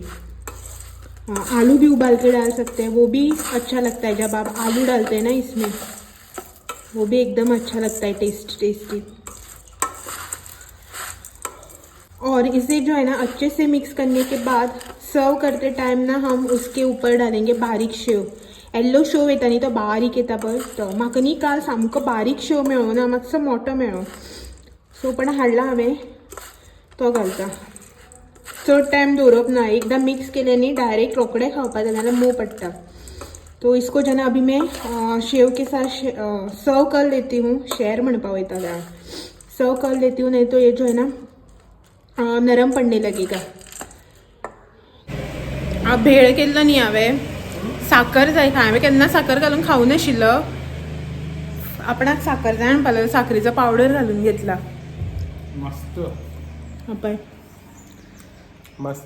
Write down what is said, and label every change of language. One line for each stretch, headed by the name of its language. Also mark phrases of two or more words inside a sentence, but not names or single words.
Hindi: हाँ, आलू भी उबाल के डाल सकते हैं, वो भी अच्छा लगता है। जब आप आलू डालते हैं ना इसमें, वो भी एकदम अच्छा लगता है, टेस्टी। और इसे जो है ना अच्छे से मिक्स करने के बाद सर्व करते टाइम ना हम उसके ऊपर डालेंगे बारीक शेव।
Konkani: येल्लो शेव येता न्ही तो बारीक येता पळय तो, म्हाका न्ही काल सामको बारीक शेव मेळ्ळो ना, मातसो मोठो मेळ्ळो, सो पण हाडला हांवें तो घालता। चड टायम दवरप ना, एकदा मिक्स केले न्ही डायरेक्ट रोखडे खावपाचे, नाल्यार मोव पडटा।
Hindi: तो इसको जो ना अभी मैं शेव के साथ सर्व कर लेती हूँ।
Konkani: शेयर म्हणपा वयता
Hindi: सर्व कर लेती हूँ, नहीं तो ये जो है ना नरम पडने लगेगा।
Konkani: भेळ केल्लो न्ही हांवें, साखर जाय हांवें केन्ना साखर घालून खावं नाशिल्लो, आपणाक साखर जाय म्हणपाक साखरेचो पावडर घालून घेतला। मस्त पळय मस्त,